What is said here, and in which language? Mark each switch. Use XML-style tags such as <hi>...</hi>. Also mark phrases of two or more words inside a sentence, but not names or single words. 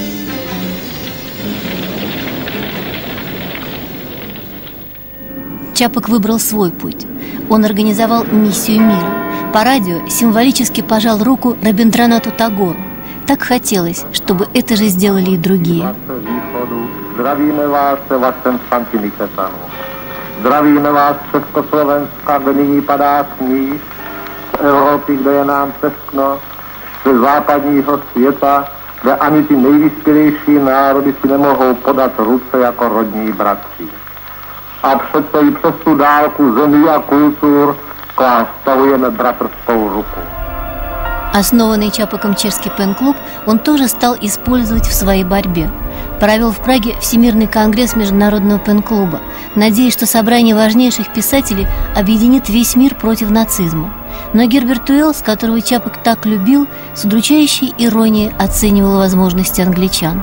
<ru>Чапок выбрал свой путь. Он организовал миссию мира. По радио символически пожал руку Рабиндранату Тагору. Так хотелось, чтобы это же сделали и другие.</ru> <cs>Zdravíme vás se vašem Santiniketanu. Zdravíme vás Československa, kde nyní padá sníh, z Evropy, kde je nám teskno, ze západního světa, kde ani ty nejvyspělejší národy si nemohou podat ruce jako rodní bratři. a přece i přes tu dálku zemí a kultur k vám vztahujeme bratrskou ruku.</cs> <ru>Основанный Чапоком чешский пен-клуб он тоже стал использовать в своей борьбе. Провел в Праге Всемирный конгресс Международного пен-клуба, надеясь, что собрание важнейших писателей объединит весь мир против нацизма. Но Герберт Уэллс, которого Чапок так любил, с удручающей иронией оценивал возможности англичан.</ru>